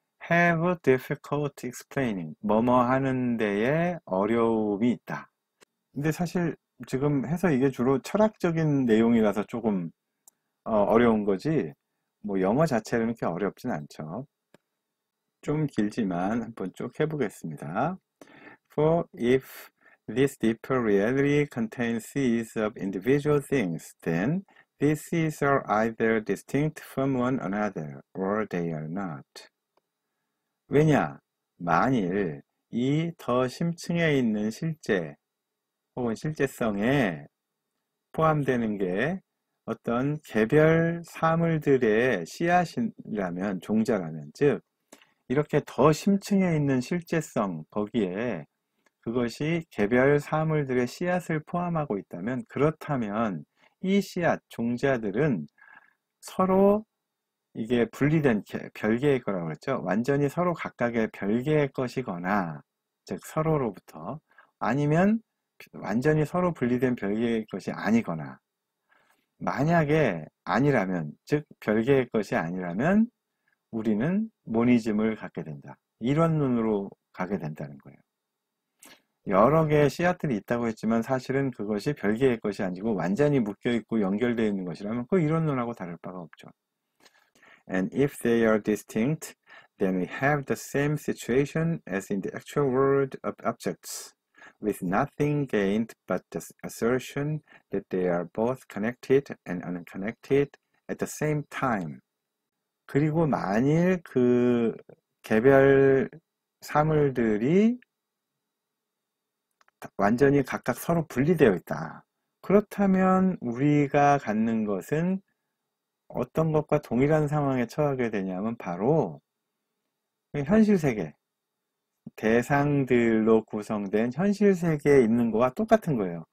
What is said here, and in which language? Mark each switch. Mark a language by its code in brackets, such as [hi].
[en] have difficulty explaining, [ko] 뭐뭐 하는 데에 어려움이 있다. 근데 사실 지금 해서 이게 주로 철학적인 내용이라서 조금 어려운 거지, 영어 자체는 그렇게 어렵진 않죠. 좀 길지만 한번 쭉 해보겠습니다. [en] For if this deeper reality contains seeds of individual things, then these seeds are either distinct from one another or they are not. [ko] 왜냐? 만일 이 더 심층에 있는 실제 혹은 실제성에 포함되는 게 어떤 개별 사물들의 씨앗이라면, 종자라면, 즉 이렇게 더 심층에 있는 실제성, 거기에 그것이 개별 사물들의 씨앗을 포함하고 있다면, 그렇다면 이 씨앗, 종자들은 서로 이게 분리된 별개의 거라고 그랬죠. 완전히 서로 각각의 별개의 것이거나, 즉 서로로부터, 아니면 완전히 서로 분리된 별개의 것이 아니거나, 만약에 아니라면, 즉 별개의 것이 아니라면 우리는 모니즘을 갖게 된다. 이론론으로 가게 된다는 거예요. 여러 개의 씨앗들이 있다고 했지만 사실은 그것이 별개의 것이 아니고 완전히 묶여있고 연결되어 있는 것이라면 그 이론론하고 다를 바가 없죠. [en] And if they are distinct, then we have the same situation as in the actual world of objects, with nothing gained but the assertion that they are both connected and unconnected at the same time. [ko] 그리고 만일 그 개별 사물들이 완전히 각각 서로 분리되어 있다. 그렇다면 우리가 갖는 것은 어떤 것과 동일한 상황에 처하게 되냐면 바로 현실 세계, 대상들로 구성된 현실 세계에 있는 거와 똑같은 거예요.